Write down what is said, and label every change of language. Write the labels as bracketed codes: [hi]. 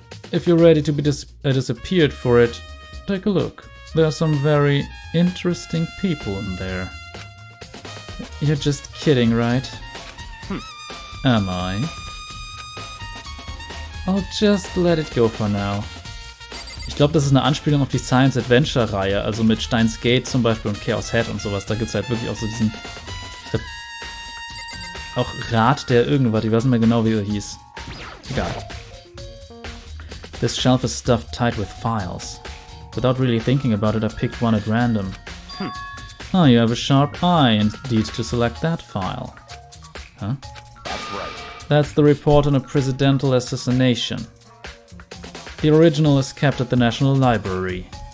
[en] If you're ready to be disappeared for it, take a look. There are some very interesting people in there. You're just kidding, right? Am I? I'll just let it go for now. [de] Ich glaube, das ist eine Anspielung auf die Science-Adventure-Reihe, also mit Steins Gate zum Beispiel und Chaos Head und sowas. Da gibt es halt wirklich auch so diesen... auch Rat der irgendwas, ich weiß nicht mehr genau, wie er hieß. Egal. [en] This shelf is stuffed tight with files. Without really thinking about it, I picked one at random. Oh, you have a sharp eye indeed to select that file. Huh? That's right. That's the report on a presidential assassination. The original is kept at the National Library.